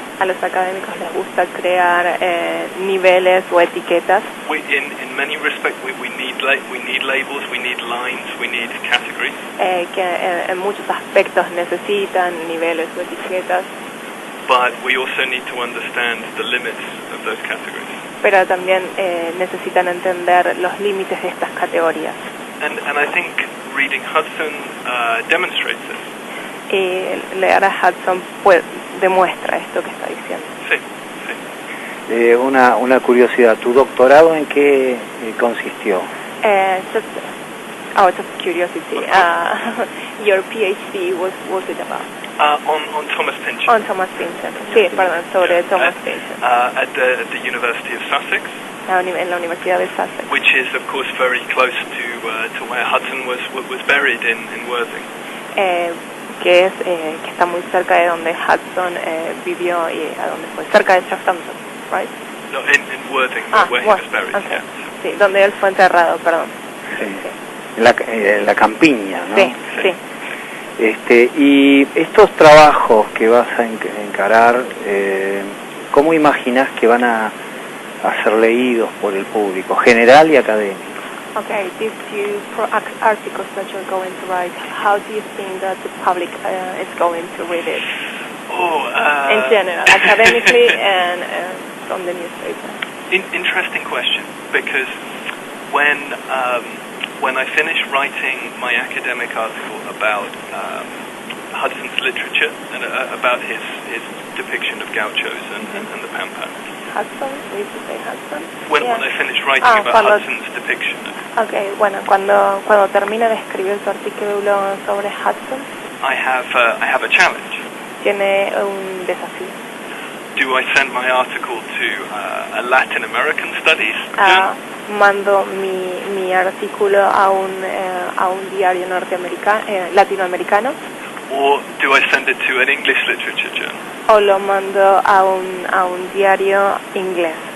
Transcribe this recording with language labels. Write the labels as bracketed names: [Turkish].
[Spanish] a los académicos les gusta crear niveles o etiquetas. [English] In many respects, we need labels, we need lines, we need categories. [Spanish] Que en muchos aspectos necesitan niveles o etiquetas. [English] But we also need to understand the limits of those categories. [Spanish] Pero también necesitan entender los límites de estas categorías. [English] And I think reading Hudson demonstrates this. [Spanish] Y leer a Hudson demuestra esto que está diciendo. Sí, sí. Una curiosidad, ¿tu doctorado en qué consistió? [English] Just curiosity. Your PhD, what was it about? On Thomas Pynchon. On Thomas Pynchon. [Spanish] Sí, perdón, sobre Thomas Pynchon. [English] At the University of Sussex. [Spanish] En la Universidad de Sussex. [English] Which is, of course, very close to where Hudson was buried in Worthing. [Spanish] Que está muy cerca de donde Hudson vivió y a donde fue, cerca de Southampton, [English] right? No, in Worthing, where he was buried. Okay. Yeah. [Spanish] Sí, donde él fue enterrado, perdón. Sí. En la campiña, ¿no? Sí, sí. Y estos trabajos que vas a encarar, ¿cómo imaginas que van a ser leídos por el público, general y académico? [English] Okay, these two articles that you're going to write, how do you think that the public is going to read it? In general, academically and from the newspaper. Interesting question, because when I finished writing my academic article about Hudson's literature and about his depiction of gauchos and the Pampas. Hudson, we used to say Hudson. When I finished writing about Hudson's depiction. [Spanish] Okay, bueno, cuando termine de escribir su artículo sobre Hudson, [English] I have a challenge. [Spanish] Tiene un desafío. [English] Do I send my article to a Latin American studies journal? [Spanish] Mando mi artículo a un diario latinoamericano. [English] Or do I send it to an English literature journal? [Spanish] O lo mando a un diario inglés.